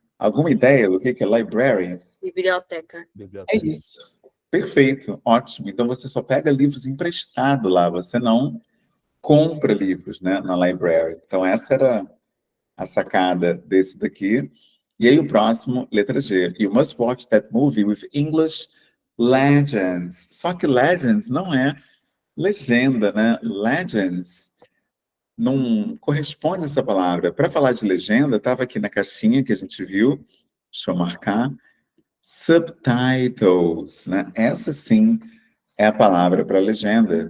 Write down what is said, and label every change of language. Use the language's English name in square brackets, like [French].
[Portuguese] Alguma ideia do que é library? Biblioteca. É isso. Perfeito, ótimo. Então você só pega livros emprestados lá, você não compra livros, né, na library. Então essa era a sacada desse daqui. E aí o próximo, letra G. [English] You must watch that movie with English legends. [Portuguese] Só que legends não é legenda, né? Legends não corresponde essa palavra. Para falar de legenda, estava aqui na caixinha que a gente viu, Deixa eu marcar. Subtitles, né? Essa sim é a palavra para legenda.